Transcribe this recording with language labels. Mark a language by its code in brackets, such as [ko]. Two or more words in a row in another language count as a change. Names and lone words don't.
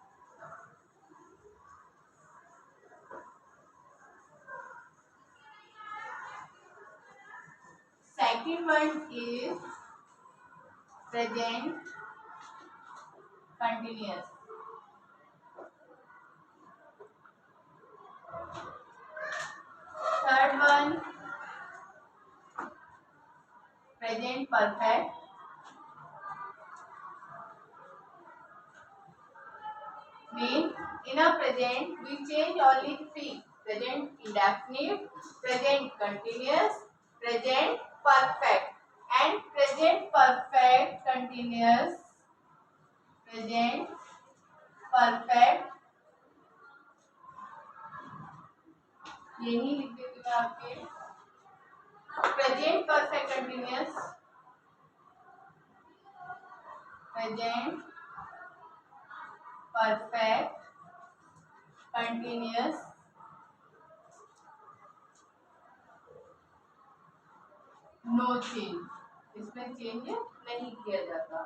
[en] second one is present continuous. third one present perfect. Mean in a present we change only 3: present indefinite, present continuous, present perfect. And present perfect continuous, present perfect, [hi] यही लिख देती हूँ आपके. [en] present perfect continuous, present perfect continuous, no change, [hi] इसमें चेंज नहीं किया जाता.